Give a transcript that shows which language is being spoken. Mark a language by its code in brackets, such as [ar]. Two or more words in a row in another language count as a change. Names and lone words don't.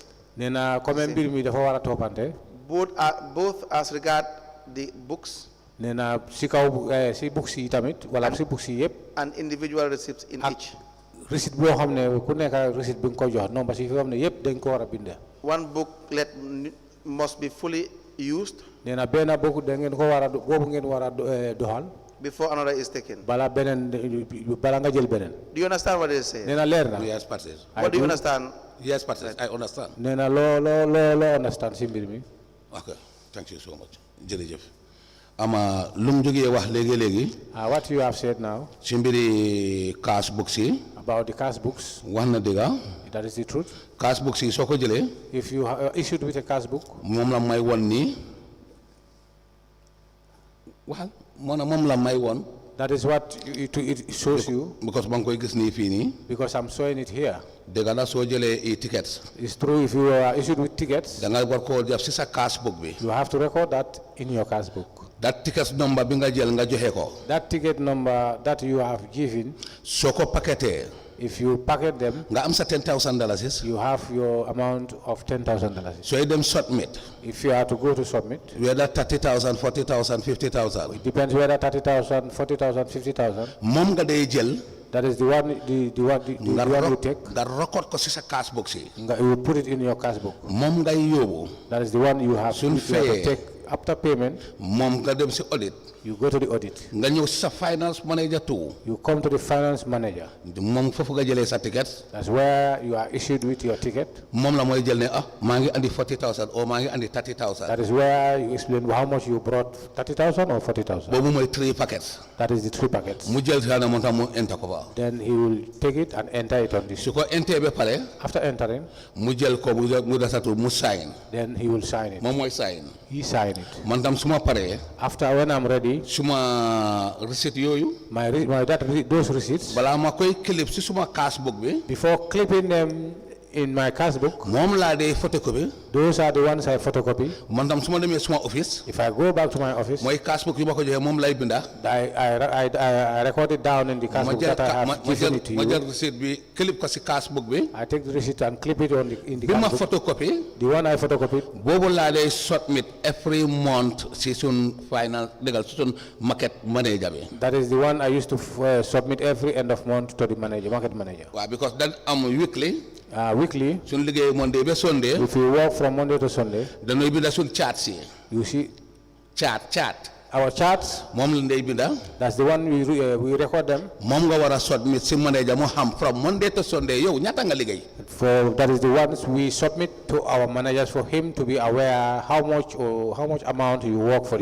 [wo] nee na comme mbir mi dafa war a toppante [en] both as regard the books [wo] nee na si kaw si books yi tamit wala si books yi yëpp [en] and individual receipts in [wo] ak [en] each. [wo] receipt boo xam ne ku nekk receipt bi nga ko jox [fr] non parce que [wo] fi xam ne yëpp dañ ko war a bind [en] One booklet must be fully used [wo] nee na benn book da ngeen ko war a boobu ngeen war a doxal [en] before another is taken. [wo] bala nga jël beneen [en] Do you understand what they say? [wo] nee na leer na [en] Yes, Patrice. What do you understand? Yes, Patrice. I understand. [wo] nee na loo understand si mbir mi [en] Okay, thank you so much. [wo] jërëjëf. ama lu mu jógee wax léegi [en] what you have said now [wo] ci mbiri cash books yi [en] about the cash books [wo] wax na dëgga [en] that is the truth [wo] cash books yi soo ko jëlee [en] if you are issued with a cash book [wo] moom la may won nii waxal moom la may won [en] that is what it shows you [wo] because ba nga koy gis nii fii nii [en] because I'm showing it here [wo] dëgga la soo jëlee i tickets [en] it's true if you are issued with tickets [wo] da nga war koo def si sa cash book bi [en] you have to record that in your cash book that tickets number [wo] bi nga jël nga joxe ko [en] that ticket number that you have given [wo] soo ko paquetee [en] if you packet them [wo] nga am sa $10,000 [en] you have your amount of $10,000 [wo] sooy dem submit [en] if you are to go to submit whether 30,000 40,000 50,000 it depends whether 30,000 40,000 50,000 [wo] moom nga day jël [en] that is the one you take [wo] nga record ko si sa cash book si [en] you put it in your cash book [wo] moom ngay yóbbu [en] that is the one you have Soon to take after payment [wo] moom nga dem si audit [en] you go to the audit [wo] nga ñëw si sa finance manager too [en] you come to the finance manager [wo] moom foofu nga jëlee sa ticket [en] that's where you are issued with your ticket [wo] moom la mooy jël ne maa ngi andi 40,000 or maa ngi andi 30,000 [en] that is where you explain how much you brought 30,000 or 40,000 [wo] boobu mooy 3 packets [en] that is the 3 packets [wo] mu jël xanaa moom tam mu enter ko ba [en] then he will take it and enter it on this [wo] su ko enter ba pare [en] after entering [wo] mu jël ko mu desatu mu sign [en] then he will sign it [wo] moom mooy sign [en] he sign it [wo] man tam su ma paree [en] after when I'm ready [wo] suma receipt yooyu [en] those receipts [wo] balaa ma koy clip si suma cash book bi [en] before clipping them in my cash book [wo] moom laa dee photocopy [en] those are the ones I photocopy [wo] man tam su ma demee suma office [en] if I go back to my office [wo] mooy cash book yu ma ko joxee moom lay binda [en] I record it down in the cash book that I have given it to [wo] ma [en] you [wo] jël receipt bi clip ko si cash book bi [en] I take the receipt and clip it in the [wo] bi ma [en] cash book photocopy the one I photocopied [wo] boobu laa dee [en] submit every month [wo] si sun [en] finance legal [wo] si sun [en] market manager [wo] bi [en] that is the one I used to submit every end of month to the market manager waaw because then weekly weekly [wo] suñ liggéey Monday ba Sunday [en] if you work from Monday to Sunday [wo] dañuy binda suñ chart si [en] you see chart our charts [wo] moom la ndey binda [en] that's the one we record them [wo] moom nga war a submit si manager mu xam [en] from Monday to Sunday [wo] yow ñaata nga liggéey [en] that is the ones we submit to our managers for him to be aware how much amount you work for